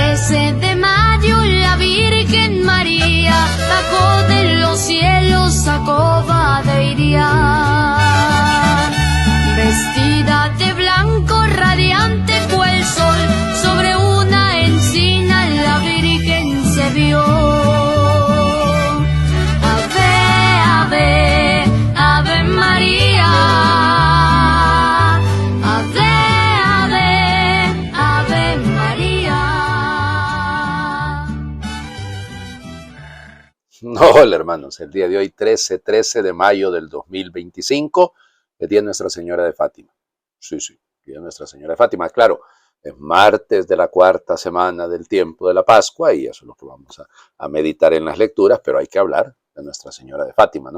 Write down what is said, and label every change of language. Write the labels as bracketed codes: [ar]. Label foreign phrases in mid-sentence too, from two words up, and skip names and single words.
[es] 13 de mayo la Virgen María bajó de los cielos a coba de Irián. Vestida de blanco radiante fue el sol, sobre una encina la Virgen se vio. [la] Ave, ave, ave María. Ave, ave, ave María. [es] Hola hermanos, el día de hoy 13 de mayo del 2025, el día de Nuestra Señora de Fátima. Sí, día de Nuestra Señora de Fátima. Claro, es martes de la cuarta semana del tiempo de la Pascua y eso es lo que vamos a meditar en las lecturas, pero hay que hablar de Nuestra Señora de Fátima, ¿no?